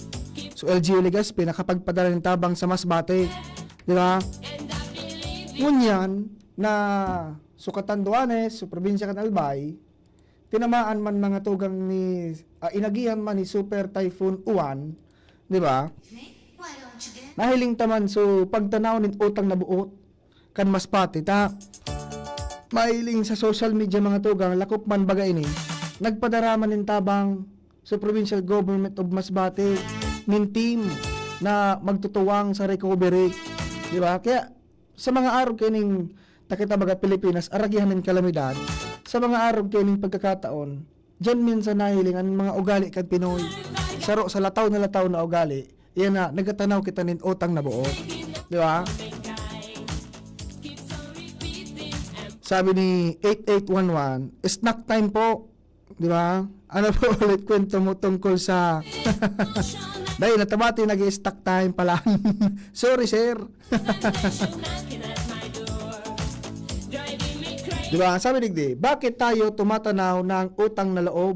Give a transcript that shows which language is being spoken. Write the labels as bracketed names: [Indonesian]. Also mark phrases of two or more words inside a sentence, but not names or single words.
[Bikol] So LGU Legazpi nakapagpadala ng tabang sa Masbate, di ba? Ngunyan na sukatan Duanes, sa probinsya kan Albay, tinamaan man mga tugang ni inagihan man ni Super Typhoon Uwan, di ba? [English] Why don't you dance? [Bikol] Nahiling taman so pagtanaw nin utang na buot kan Masbate ta. Mahiling sa [English] social media [Bikol] mga tugang lakop man baga ini. Nagpadaraman nin tabang sa Provincial Government of Masbate nin team na magtutuwang sa recovery, di ba? Kaya sa mga araw kining takita baga Pilipinas aragihan nin kalamidad, sa mga araw kining pagkakataon diyan minsan nahiling ang mga ugali kad Pinoy saro sa lataw na ugali, yan na nagatanaw kita nin utang na buot, di ba? Sabi ni 8811, [English] snack time [Bikol] po, di ba? [Filipino] Ano po ulit kwento mo tungkol sa dahil natabati nag- [English] stack time [Filipino] pala. [English] Sorry sir. Diba? [Filipino] Sabi digdi, bakit tayo tumatanaw ng utang na loob?